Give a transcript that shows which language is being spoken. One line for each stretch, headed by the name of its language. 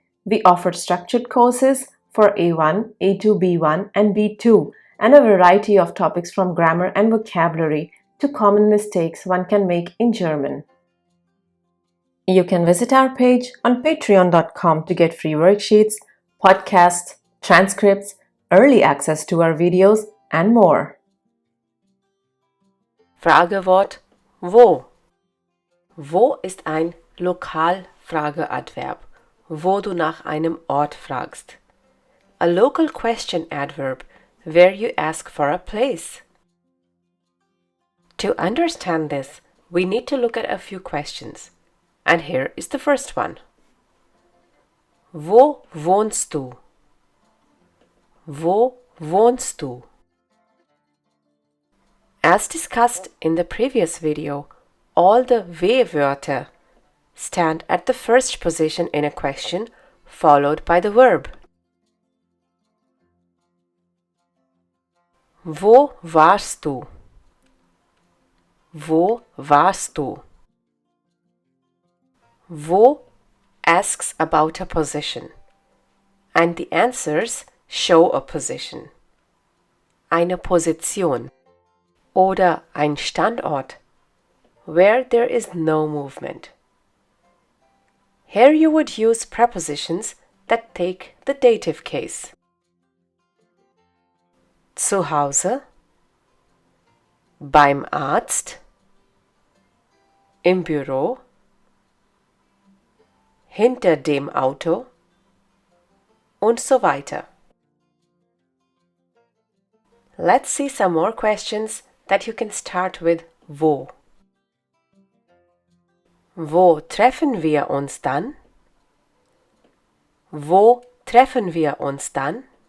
English: We offer structured courses for A1, A2, B1 and B2 and a variety of topics from grammar and vocabulary to common mistakes one can make in German. You can visit our page on patreon.com to get free worksheets, podcasts, transcripts, early access to our videos, and more.
German: Fragewort wo. Wo ist ein Lokalfrageadverb, wo du nach einem Ort fragst.
English: A local question adverb where you ask for a place. To understand this, we need to look at a few questions. And here is the first one.
German: Wo wohnst du? Wo wohnst du?
English: As discussed in the previous video, all the W-Wörter stand at the first position in a question, followed by the verb.
German: Wo warst du? Wo warst du?
English: Wo asks about a position, and the answers show a position.
German: Eine Position oder ein Standort,
English: where there is no movement. Here you would use prepositions that take the dative case.
German: Zu Hause, beim Arzt, im Büro, hinter dem Auto und so weiter.
English: Let's see some more questions that you can start with wo.
German: Wo treffen wir uns dann? Wo treffen wir uns dann?